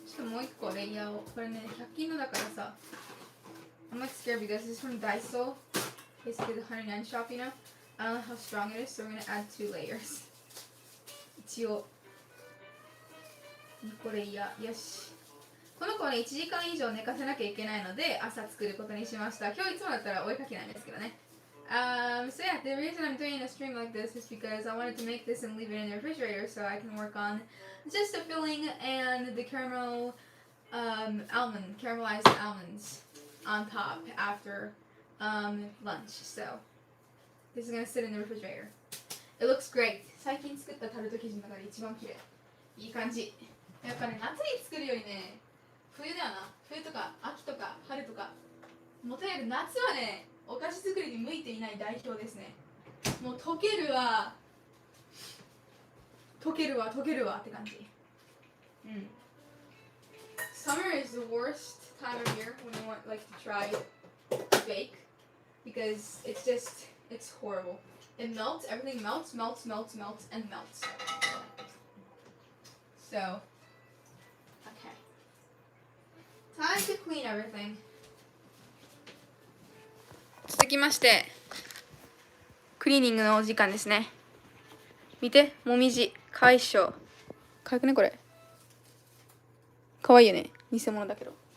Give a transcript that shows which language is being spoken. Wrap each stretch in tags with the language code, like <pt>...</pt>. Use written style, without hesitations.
<ja>もう一個レイヤーをこれね100均のだからさ</ja> <en>I'm like scared because this is from Daiso basically the 109 shop, you know. I don't know how strong it is, so we're gonna add 2 layers</en> <ja>一応2個レイヤー。よし、この子はね1時間以上寝かせなきゃいけないので朝作ることにしました。今日いつもだったらお絵かきなんですけどね。</ja> <en>So yeah, the reason I'm doing a stream like this is because I wanted to make this and leave it in the refrigerator so I can work on just the filling and the caramelized almonds on top after lunch. So this is gonna sit in the refrigerator. It looks great.</en> <ja>最近作ったタルト生地の中で一番綺麗。いい感じ。やっぱね、夏に作るよりね、冬だよな。冬とか秋とか春とか。もとにかく夏はね、お菓子作りに向いていない代表ですね。もう溶けるわって感じ。うん。</ja> <en>Summer is the worst time of year when you want like to try to bake because it's horrible. It melts, everything melts, and melts. So, okay. Time to clean everything.</en> <ja>続きましてクリーニングのお時間ですね。見て、もみじかわいいっしょ。かわいくねこれ。かわいいよね、偽物だけど。</ja>